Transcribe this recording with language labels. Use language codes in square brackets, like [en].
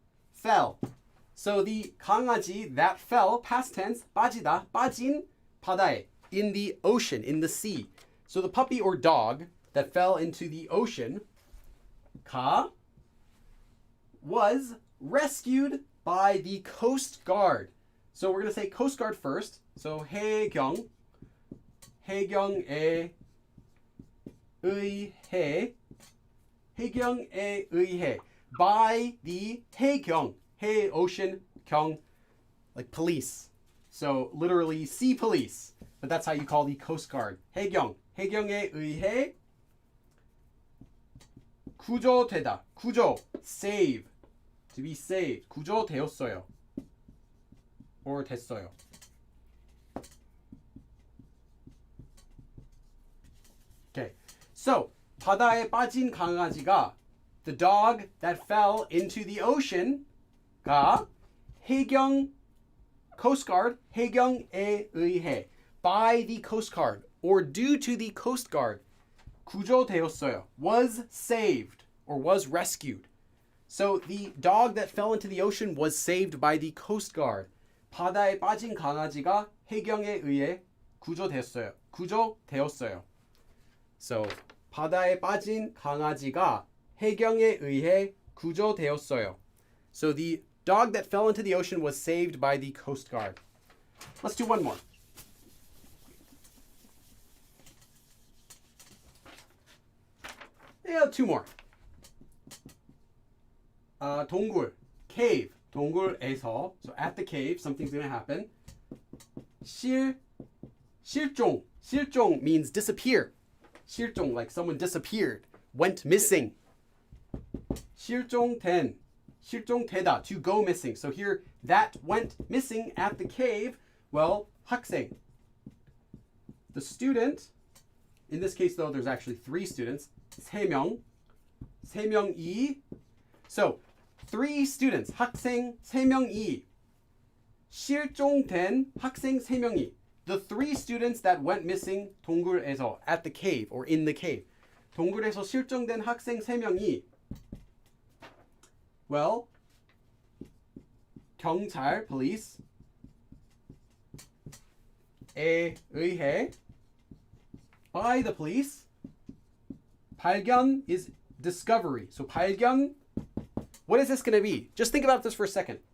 [en] Fell. So the 강아지 that fell, past tense, 빠지다, [ko] 빠진 바다에, [en] in the ocean, in the sea. So the puppy or dog that fell into the ocean, 가, was rescued by the Coast Guard. So we're going to say Coast Guard first. [ko] So 해경, 해경에 의해, 해경에 의해, [en] by the [ko] 해경, 해, [en] ocean, [ko] 경, [en] like police. So literally sea police, but that's how you call the Coast Guard. [ko] 해경, 해경에 의해 구조되다. [en] 구조, save, to be saved. [ko] 구조되었어요. or 됐어요. [en] Okay, so [ko] 바다에 빠진 강아지가, [en] the dog that fell into the ocean, 가 해경, Coast Guard, [ko] 해경에 의해, [en] by the Coast Guard, or due to the Coast Guard, [ko] 구조되었어요, [en] was saved, or was rescued. So the dog that fell into the ocean was saved by the Coast Guard. [ko] 바다에 빠진 강아지가 해경에 의해 구조되었어요. 구조되었어요. So 바다에 빠진 강아지가 해경에 의해 구조되었어요. [en] So the dog that fell into the ocean was saved by the Coast Guard. Let's do one more. Yeah, two more. 동굴, cave, [ko] 동굴에서, [en] so at the cave, something's going to happen. 실종, 실종 means disappear. 실종, like someone disappeared, went missing. 실종된, 실종되다, to go missing. So here, that went missing at the cave. Well, 학생, the student, in this case though, there's actually three students. [ko] 세 명이. [en] So, three students, [ko] 학생 세 명이. 실종된 학생 세 명이. [en] The three students that went missing [ko] 동굴에서, [en] at the cave or in the cave. [ko] 동굴에서 실종된 학생 세 명이. [en] Well, 경찰, police, 에 의해, by the police. 발견 is discovery. So 발견, what is this going to be? Just think about this for a second.